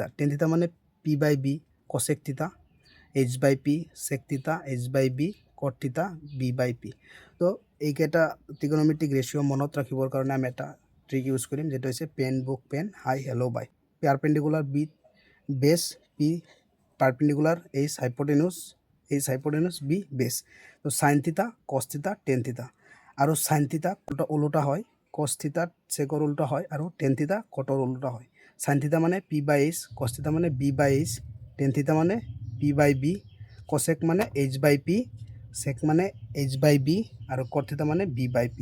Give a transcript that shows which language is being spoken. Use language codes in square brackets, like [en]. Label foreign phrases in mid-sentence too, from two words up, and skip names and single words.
[en] tan theta মানে p/b cosec theta, h/p sec theta, h/b cot theta, b/p. [as] তো এইকেইটা ত্ৰিকোণমিতিক ৰেচিঅ' মনত ৰাখিবৰ কাৰণে আমি এটা [en] trick use [as] কৰিম, যেটো হৈছে [en] pen book pen high hello bye. perpendicular b base, p perpendicular h hypotenuse b base. তো sine theta, cos theta, tan theta. [as] আর [en] sine theta [as] উল্টা হয়, [en] cos theta [as] সেকর উল্টা হয়, আর [en] tan theta [as] কটর উল্টা হয়। [en] সাইন থিতা মানে p/h, কস থিতা মানে b/h, টেন থিতা মানে p/b, কসেক মানে h/p, সেক মানে h/b, আর কট থিতা মানে b/p।